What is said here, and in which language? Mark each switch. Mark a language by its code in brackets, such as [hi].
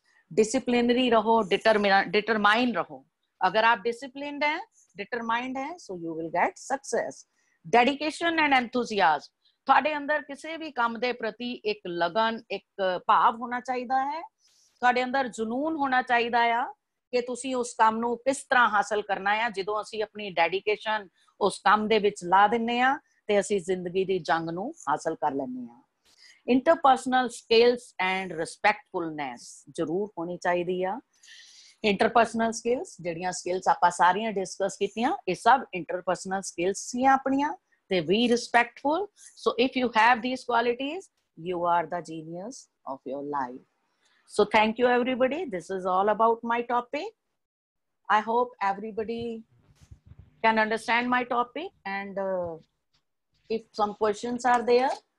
[hi] Disciplinary रहो, determine रहो। अगर आप डिसिप्लिन्ड हैं, डिटरमाइंड हैं, [en] so you will get success। Dedication and enthusiasm, [pa] ਤੁਹਾਡੇ ਅੰਦਰ ਕਿਸੇ ਵੀ ਕੰਮ ਦੇ ਪ੍ਰਤੀ ਇੱਕ ਲਗਨ, ਇੱਕ ਭਾਵ ਹੋਣਾ ਚਾਹੀਦਾ ਹੈ। ਤੁਹਾਡੇ ਅੰਦਰ ਜਨੂਨ ਹੋਣਾ ਚਾਹੀਦਾ ਆ ਕਿ ਤੁਸੀਂ ਉਸ ਕੰਮ ਨੂੰ ਕਿਸ ਤਰ੍ਹਾਂ ਹਾਸਲ ਕਰਨਾ ਆ। ਜਦੋਂ ਅਸੀਂ ਆਪਣੀ ਡੈਡੀਕੇਸ਼ਨ ਉਸ ਕੰਮ ਦੇ ਵਿੱਚ ਲਾ ਦਿੰਨੇ ਆ ਤੇ ਅਸੀਂ ਜ਼ਿੰਦਗੀ ਦੀ ਜੰਗ ਨੂੰ ਹਾਸਲ ਕਰ ਲੈਂਦੇ ਆ। ਇੰਟਰਪਰਸਨਲ ਸਕਿੱਲਸ ਐਂਡ ਰਿਸਪੈਕਟਫੁਲਨੈਸ ਜ਼ਰੂਰ ਹੋਣੀ ਚਾਹੀਦੀ ਆ। ਇੰਟਰਪਰਸਨਲ ਸਕਿੱਲਸ, ਜਿਹੜੀਆਂ ਸਕਿੱਲਸ ਆਪਾਂ ਸਾਰੀਆਂ ਡਿਸਕਸ ਕੀਤੀਆਂ, ਇਹ ਸਭ ਇੰਟਰਪਰਸਨਲ ਸਕਿੱਲਸ ਸੀ ਆਪਣੀਆਂ। [en] ਤੇ be respectful. So if you have these qualities, you are the genius of your life। So thank you everybody, this is all about my topic। I hope everybody can understand my topic and if some questions are there।